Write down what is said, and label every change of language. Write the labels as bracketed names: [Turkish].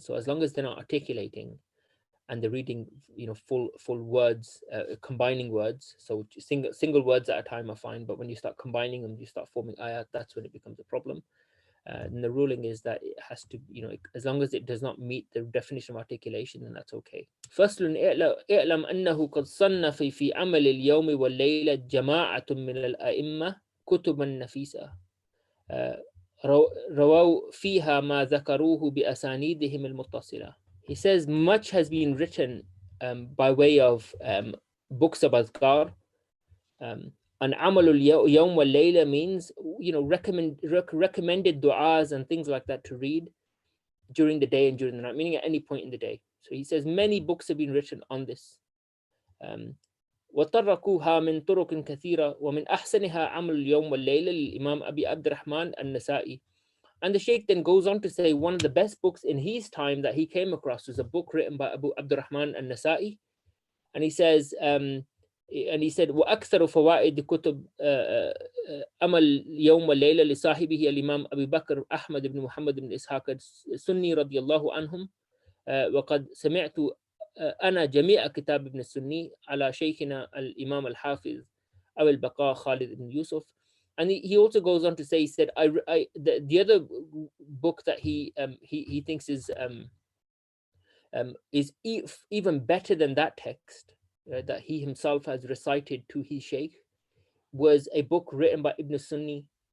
[English] So as long as they're not articulating and they're reading, full words, combining words. So single words at a time are fine, but when you start combining them, you start forming ayat, that's when it becomes a problem. And the ruling is that it has to, as long as it does not meet the definition of articulation, then that's okay. [Arabic] فصل اعلم أنه قد صنف في عمل اليوم والليلة جماعة من الأئمة كتبا نفيسة رووا فيها ما ذكروه بأسانيدهم المتصلة. [English] He says much has been written by way of books of Adhkar. And amalul yawm wal layla means, recommended du'as and things like that to read during the day and during the night, meaning at any point in the day. So he says many books have been written on this. [Arabic] وطرقوها من طرق كثيرة ومن أحسنها عمل اليوم والليلة للإمام أبي عبد الرحمن النسائي [English] And the Sheikh then goes on to say one of the best books in his time that he came across was a book written by Abu Abdurrahman al-Nasa'i. And he says, and he said, [Arabic] وأكثر فوائد كتب أمل يوم والليلة لصاحبه الإمام أبي بكر أحمد بن محمد بن إسحاق السني رضي الله عنهم وقد سمعت أنا جميع كتاب ابن السني على شيخنا الإمام الحافظ أبي البقاء خالد بن يوسف. [English] And he also goes on to say, he said, the other book that he thinks is even better than that text that he himself has recited to his sheikh, was a book written by Ibn Sunni.